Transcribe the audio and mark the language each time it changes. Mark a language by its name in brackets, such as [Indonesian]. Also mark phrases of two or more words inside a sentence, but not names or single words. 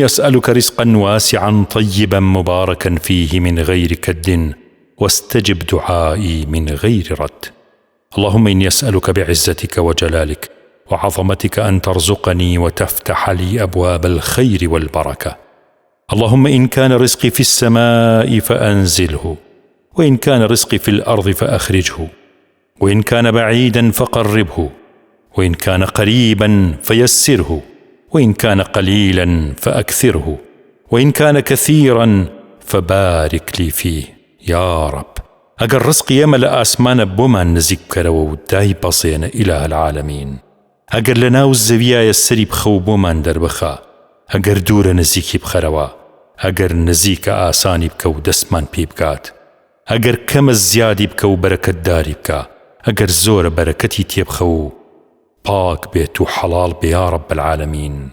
[Arabic] أسألك رزقا واسعا طيبا مباركا فيه من غير كد واستجب دعائي من غير رد اللهم إني أسألك بعزتك وجلالك وعظمتك أن ترزقني وتفتح لي أبواب الخير والبركة اللهم إن كان رزقي في السماء فأنزله وإن كان رزقي في الأرض فأخرجه وإن كان بعيدا فقربه وإن كان قريبا فيسره، وإن كان قليلا فأكثره، وإن كان كثيرا فبارك لي فيه يا رب. [Central Kurdish] ئەگەر ڕزقی ئێمە لە ئاسمانە بۆمان نزیک بکەرەوە و دای بەزێنە [Arabic] ئیلاهە العالەمین. [Central Kurdish] ئەگەر لە ناو زەویایە سەری بخە و بۆمان دەربخە، ئەگەر دوورە نزیکی بخەرەوە، ئەگەر نزیکە ئاسانی بکە و دەستمان پێ بکات، ئەگەر کەمە زیادی بکە و بەرەکەتداری بکە، ئەگەر زۆرە بەرەکەتی تێبخە و پاک بێت و حەڵاڵ بێ [Arabic] یا رب العالەمین.